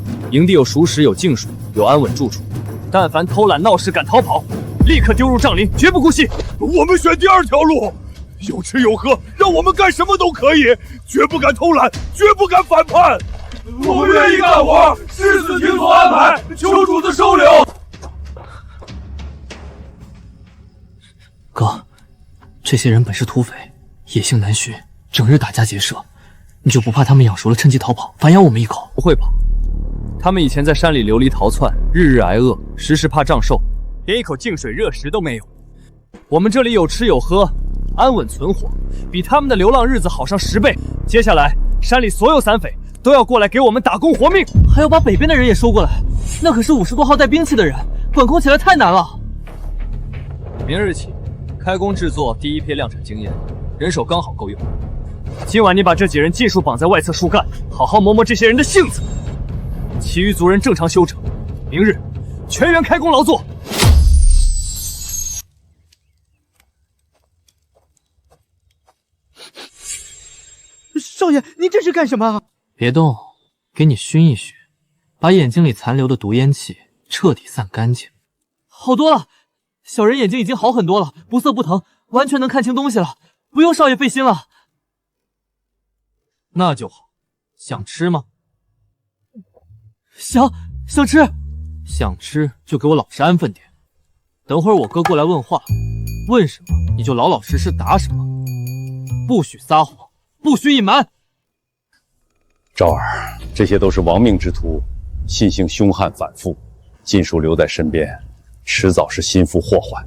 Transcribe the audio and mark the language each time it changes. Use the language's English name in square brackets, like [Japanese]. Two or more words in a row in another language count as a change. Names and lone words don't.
[Chinese] 營地有熟食，有淨水，有安穩住處。但凡偷懶鬧事敢逃跑，立刻丟入瘴林，絕不姑息。我們選第2條路，有吃有喝，讓我們幹什麼都可以，絕不敢偷懶，絕不敢反叛。我們願意幹活，誓死聽從安排，求主子收留。哥，這些人本是土匪，野性難馴，整日打家劫舍，你就不怕他们养熟了趁机逃跑，反咬我们一口？不会跑，他们以前在山里流离逃竄，日日挨饿，时时怕瘴兽，连一口净水热食都没有。我们这里有吃有喝，安穩存活，比他们的流浪日子好上10倍。接下来，山里所有散匪都要过来给我们打工活命，还要把北边的人也收过来，那可是50多号带兵器的人，管控起来太难了。明日起，開工制作第一批量產經驗，人手剛好夠用。今晚你把這幾人盡數綁在外側樹幹，好好磨磨這些人的性子。其餘族人正常休整，明日全員開工勞作。少爺，您這是幹什麼？別動，給你熏一熏，把眼睛裡殘留的毒煙氣徹底散乾淨。好多了，小人眼睛已經好很多了，不澀不疼，完全能看清東西了，不用少爺費心了。那就好，想吃嗎？想吃，想吃就給我老實安分點。等會兒我哥過來問話，問什麼你就老老實實答什麼，不許撒謊，不許隱瞞。昭兒，這些都是亡命之徒，信性兇悍反覆，盡數留在身邊，遲早是心腹禍患。